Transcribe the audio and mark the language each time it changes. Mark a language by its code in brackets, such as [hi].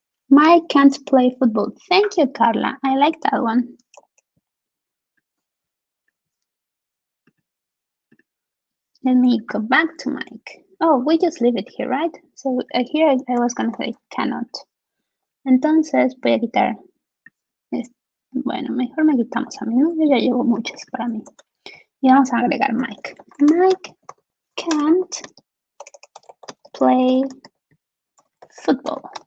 [en] Mike can't play football. Thank you, Carla. I like that one. Let me go back to Mike. Oh, we just leave it here, right? So here I was going to say cannot. [es] Entonces voy a quitar. Bueno, mejor me quitamos a mí, ¿no? Yo ya llevo muchas para mí. Y vamos a agregar Mike. [en] Mike can't play football.